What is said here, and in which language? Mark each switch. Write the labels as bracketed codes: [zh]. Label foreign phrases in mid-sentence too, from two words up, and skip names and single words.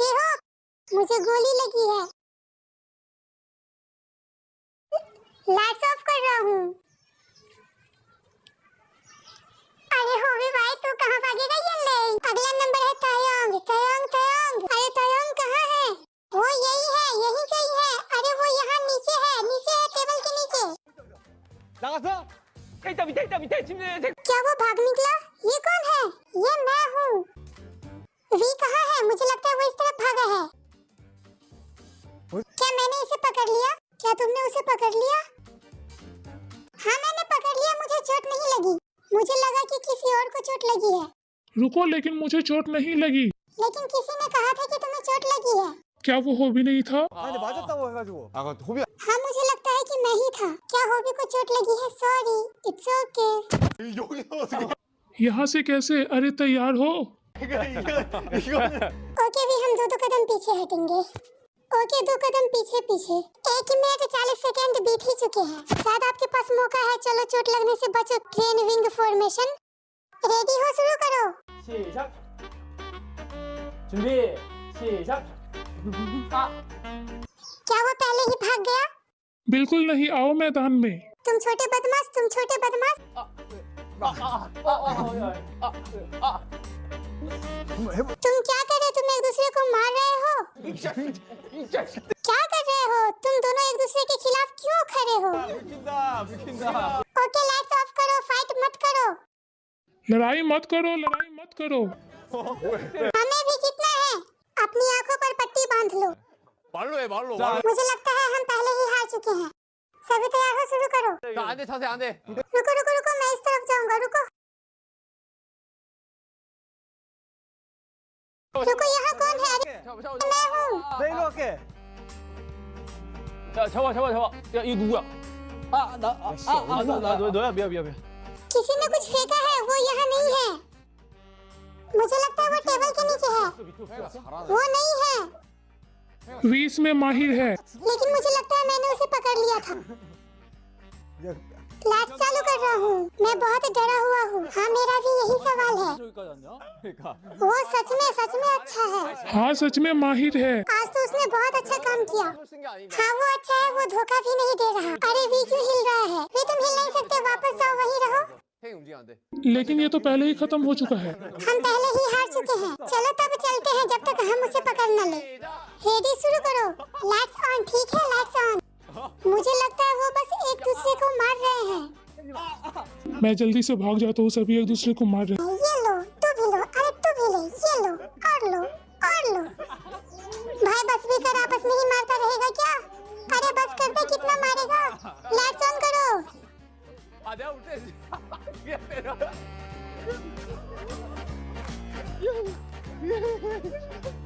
[hi] जेहोप, मुझे गोली लगी है। [en] lights off [hi] कर रहा हूँ। अरे होबी भाई, तू कहाँ भागेगा? ये ले, अगला नंबर है तायंग। तायंग तायंग, अरे तायंग कहाँ है? वो यही है, यही कहीं है। अरे वो यहाँ नीचे है, नीचे है, टेबल के नीचे। [ko] 나가서 밑에 침대. [hi] क्या वो भाग निकला? ये कौन है? ये मैं हूँ। वी कहाँ है? मुझे लगता है वो इस तरफ भागा है। क्या मैंने इसे पकड़ लिया? क्या तुमने उसे पकड़ लिया? हाँ मैंने पकड़ लिया। मुझे चोट नहीं लगी। मुझे लगा कि किसी और को चोट लगी है, रुको, लेकिन मुझे चोट नहीं लगी। लेकिन किसी ने कहा था कि तुम्हें चोट लगी है। क्या वो होबी नहीं था? [ko] 근데 맞았다고 해가지고. 호비야. [hi] हाँ मुझे लगता है कि मैं ही था। क्या होबी को चोट लगी है? [en] sorry, it's okay. [ko] 여기서 어떻게? [hi] यहाँ से कैसे? अरे तैयार हो? [ko] 이거는. [hi] ओके भी, हम दो कदम पीछे हटेंगे। ओके, 2 कदम पीछे पीछे। 1 मिनट 40 सेकंड बीत ही चुके हैं। शायद आपके पास मौका है। चलो चोट लगने से बचो। [en] train wing formation. [hi] रेडी हो? शुरू करो। [ko] 시작. 준비. 시작. [hi] क्या वो पहले ही भाग गया? बिल्कुल नहीं, आओ मैदान में। तुम छोटे बदमाश, तुम छोटे बदमाश। तुम क्या कर रहे हो? तुम एक दूसरे को मार रहे हो? क्या कर रहे हो? तुम दोनों एक दूसरे के खिलाफ क्यों खड़े हो? [ko] 비킨다. [hi] ओके, [en] lights off [hi] करो। फाइट मत करो। लड़ाई मत करो, लड़ाई मत करो। हमें भी जीतना है। अपनी आंखों पर पट्टी बांध लो। [ko] 말로 해 말로. [hi] मुझे लगता है हम पहले ही हार चुके हैं। सभी तैयार हो? शुरू करो। [ko] 안돼 자세 안돼. [hi] रुको रुको रुको, मैं इस तरफ जाऊंगा। रुको रुको, यहाँ कौन है? अरे मैं हूँ। [ko] 내 일로 갈게. 자, 잡아. 야, 이거 누구야? 너야. 미안. [hi] किसी ने कुछ फेंका है। वो यहाँ नहीं है। मुझे लगता है वो टेबल के नीचे है। वो नहीं है, वी इसमें माहिर है। लेकिन मुझे लगता है मैंने उसे पकड़ लिया था। लाइट चालू कर रहा हूँ। मैं बहुत डरा हुआ हूँ। हाँ मेरा भी यही सवाल है। [ko] 저기까지 왔냐? 그러니까. [hi] वो सच में अच्छा है। हाँ सच में माहिर है। आज तो उसने बहुत अच्छा काम किया। [ko] 쓴게 아닌가? [hi] हाँ वो अच्छा है। वो धोखा भी नहीं दे रहा। अरे वी क्यों हिल रहा है? वी तुम हिल नहीं सकते। वापस जाओ, वहीं रहो। [ko] 행 움직이면 안 돼. [hi] लेकिन ये तो पहले ही खत्म हो चुका है। हम पहले ही हार चुके हैं। चलो तब चलते हैं जब तक हम उसे पकड़ न ले। रेडी, शुरू करो। [en] lights on. [hi] ठीक है, [en] lights on. [hi] मुझे लगता है वो बस एक दूसरे को मार रहे हैं। मैं जल्दी से भाग जाता हूँ, सभी एक दूसरे को मार रहे हैं। ये लो, तू भी लो। अरे तू भी ले। ये लो, और लो, और लो। भाई बस भी कर, आपस में ही मारता रहेगा क्या? अरे बस कर दे, कितना मारेगा? [en] lights on [hi] करो। [ko] 아 내가 올 때. 미안해.